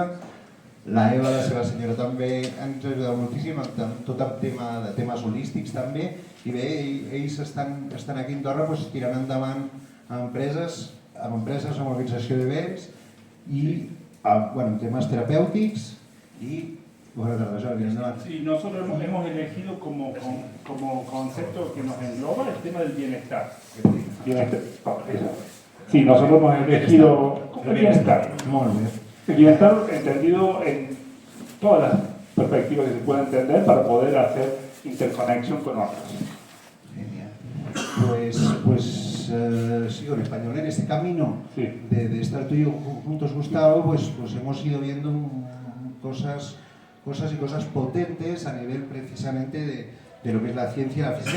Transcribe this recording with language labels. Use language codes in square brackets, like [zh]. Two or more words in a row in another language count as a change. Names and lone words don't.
[ca] La Eva, la seva senyora, també ens ha ajudat moltíssim amb tot el tema de temes holístics també. I bé, ells estan aquí a Andorra tirant endavant empreses, amb organització d'events i temes terapèutics [es] y buenas tardes, [ca] Jordi, endavant. [es] Sí, nosotros hemos elegido como concepto que nos engloba el tema del bienestar. Sí, nosotros hemos elegido el bienestar. [ca] Molt bé. [es] El bienestar entendido en todas las perspectivas que se pueda entender para poder hacer interconexión con otros. Genial. Pues sigo en español. En este camino de estar tú y yo juntos, Gustavo, pues hemos ido viendo cosas potentes a nivel precisamente de lo que es la ciencia, la física.